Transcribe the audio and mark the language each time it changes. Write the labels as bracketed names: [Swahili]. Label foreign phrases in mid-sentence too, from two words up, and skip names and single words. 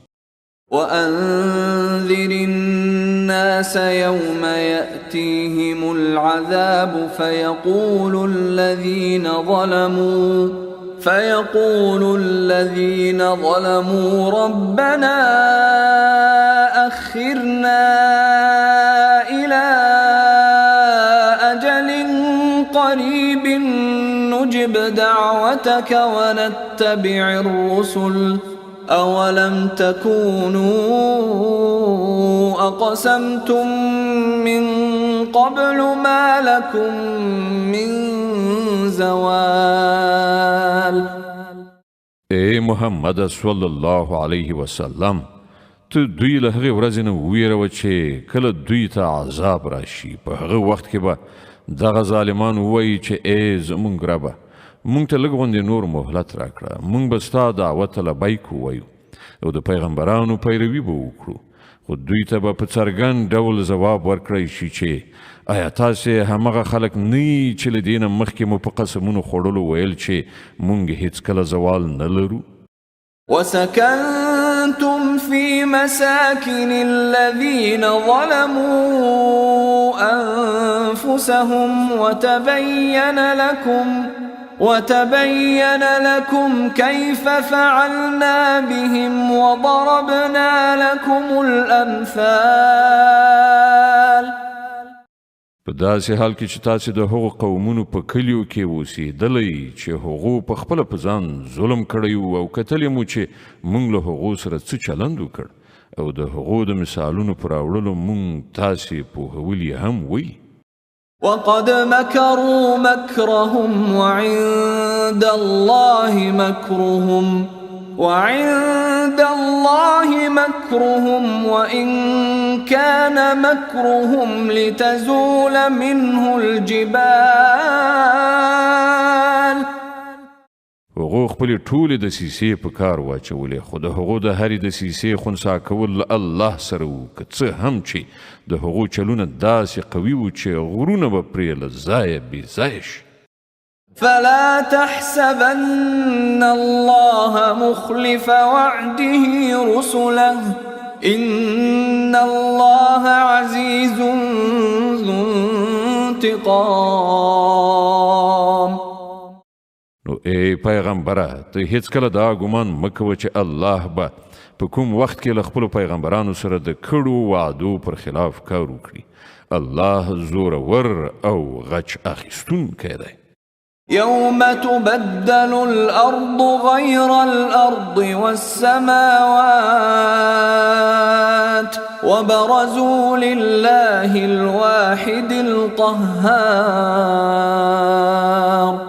[Arabic] وأنذر الناس يوم يأتيهم العذاب فيقول الذين ظلموا ربنا أخرنا إلى أجل قريب نجب دعوتك ونتبع الرسل أولم تكونوا أقسمتم من قبل ما لكم من زوال. [Pashto] اے محمد [Arabic] صلی الله علیه وسلم [Pashto] ته دوی له هغې ورځې نه وویروه چې کله دوی ته عذاب راشي په هغه وخت کې به دغه ظالمان ووایي چې ای زموږ ربه مونږ ته لږ غوندې نور مهلت راکړه مونږ به ستا دعوت ته لبیک ووایو او د پیغمبرانو پیروي به وکړو خو دوی ته به په څرګند ډول ځواب ورکړی شي چې آیا تاسې همغه خلک نه یي چې له دې نه مخکې مو په قسمونو خوړلو ویل چې مونږ هیڅکله زوال نه لرو [Arabic] وسكنتم في مساكن الذين ظلموا أنفسهم وتبين لكم كيف فعلنا بهم وضربنا لكم الأمثال. [Pashto] په داسې حال کې چې تاسې د هغو قومونو په کلیو کې اوسېدلی چې هغو په خپله په ځان ظلم کړی و او کتلی مو چې موږ له هغو سره څه چلند وکړ او د هغو د مثالونو په راوړلو موږ تاسې پوهولي هم وی. [Arabic] وقد مكروا مكرهم وعند الله مكرهم وإن كان مكرهم لتزول منه الجبال. [Pashto] هغو خپلې ټولې دسیسې په کار واچولې خو د هغو د هرې دسیسې خنثی کول الله سره وو که څه هم چې د هغو چلونه داسې قوي وو چې غرونه به پرې له ځایه بې ځایه شي. [Arabic] فلا تحسبن الله مخلف وعده رسله إن الله عزيز ذو انتقام. [Pashto] نو ای پیغمبره ته هیڅکله دا ګمان مه کوه چې الله به په کوم وخت کې له خپلو پیغمبرانو سره د کړو وعدو پر خلاف کار وکړي. الله زورور او غچ اخیستونکی دی. [Arabic] يوم تبدل الأرض غير الأرض والسماوات وبرزوا لله الواحد القهار.